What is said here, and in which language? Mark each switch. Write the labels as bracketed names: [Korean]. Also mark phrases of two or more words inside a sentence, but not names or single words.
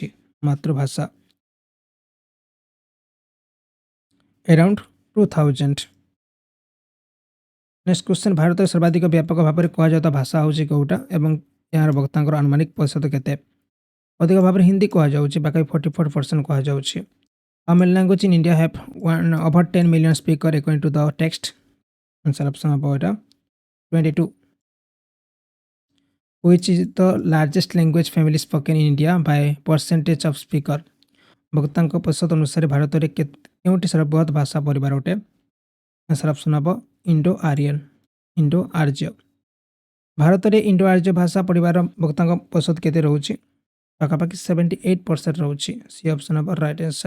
[Odia] ମାତୃଭାଷା around 2000। [English] next question. [Odia] ଭାରତରେ ସର୍ବାଧିକ ବ୍ୟାପକ ଭାବରେ କୁହାଯାଉଥିବା ଭାଷା ହେଉଛି କେଉଁଟା ଏବଂ ଏହାର ବକ୍ତାଙ୍କର ଆନୁମାନିକ ପ୍ରତିଶତ କେତେ? ଅଧିକ ଭାବରେ ହିନ୍ଦୀ କୁହାଯାଉଛି, ପାଖାପାଖି 44% କୁହାଯାଉଛି। [English] How many languages in India have over 10 million speakers according to the text? Answer option [Odia] ହେବ ଏଇଟା 22। [English] Which is the largest language family spoken in India by percentage of speaker? [Odia] ବକ୍ତାଙ୍କ ପ୍ରତିଶତ ଅନୁସାରେ ଭାରତରେ କେଉଁଟି ସର୍ବବୃହତ ଭାଷା ପରିବାର ଅଟେ? [English] answer option [Odia] ହେବ [English] Indo Aryan, [Odia] ଇଣ୍ଡୋ ଆର୍ଯ୍ୟ। ଭାରତରେ ଇଣ୍ଡୋ ଆର୍ଯ୍ୟ ଭାଷା ପରିବାର ବକ୍ତାଙ୍କ ପ୍ରତିଶତ କେତେ ରହୁଛି? ପାଖାପାଖି 78% ରହୁଛି। [English] C option [Odia] ହେବ [English] right answer.